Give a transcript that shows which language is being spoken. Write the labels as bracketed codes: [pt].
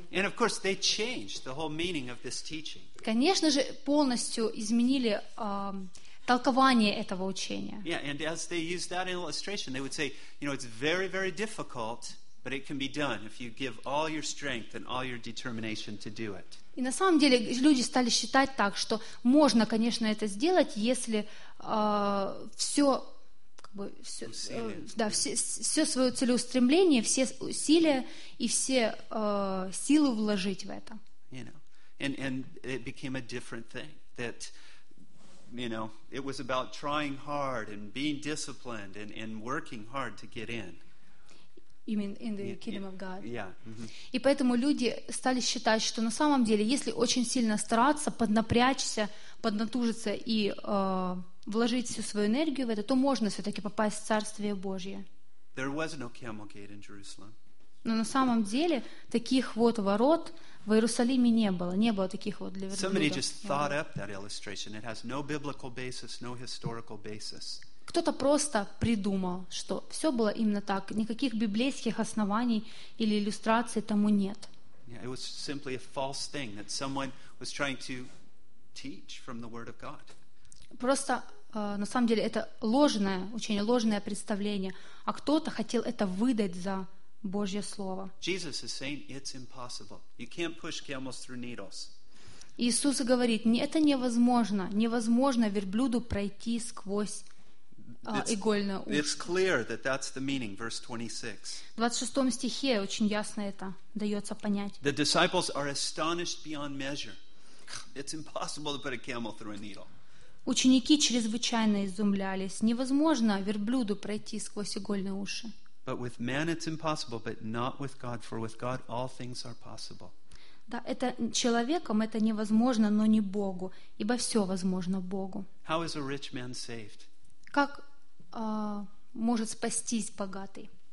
[en] And of course they changed the whole meaning of this teaching. [ru] Конечно же, полностью изменили толкование этого учения. [en] Yeah, and as they used that illustration, they would say, you know, it's very, very difficult. But it can be done if you give all your strength and all your determination to do it. [ru] И на самом деле люди стали считать так, что можно, конечно, это сделать, если все свое целеустремление, все усилия и все силы вложить в это. [en] You know, and it became a different thing that, you know, it was about trying hard and being disciplined and working hard to get in. You mean in the kingdom of God? Yeah. Mm-hmm. [ru] И поэтому люди стали считать, что на самом деле, если очень сильно стараться, поднапрячься, поднатужиться и вложить всю свою энергию в это, то можно все-таки попасть в Царствие Божье. [en] There was no camel gate in Jerusalem. [ru] Но на самом деле таких вот ворот в Иерусалиме не было. Не было таких вот для верблюдов. [en] Somebody just thought up that illustration. It has no biblical basis, no historical basis. [ru] Кто-то просто придумал, что все было именно так, никаких библейских оснований или иллюстраций тому нет. [en] Yeah, it was simply a false thing that someone was trying to teach from the Word of God. [ru] Просто, на самом деле, это ложное учение, ложное представление, а кто-то хотел это выдать за Божье слово. [en] Jesus is saying it's impossible. You can't push camels through needles. [ru] Иисус говорит, это невозможно, невозможно верблюду пройти сквозь [en] It's clear that that's the meaning, verse 26. [ru] В 26 стихе очень ясно это дается понять. [en] The disciples are astonished beyond measure. It's impossible to put a camel through a needle. [ru] Ученики чрезвычайно изумлялись. Невозможно верблюду пройти сквозь игольные уши. [en] But with man it's impossible, but not with God, for with God all things are possible. [ru] Да, это человеком это невозможно, но не Богу, ибо все возможно Богу. [en] How is a rich man saved? [ru] Как может спастись богатый?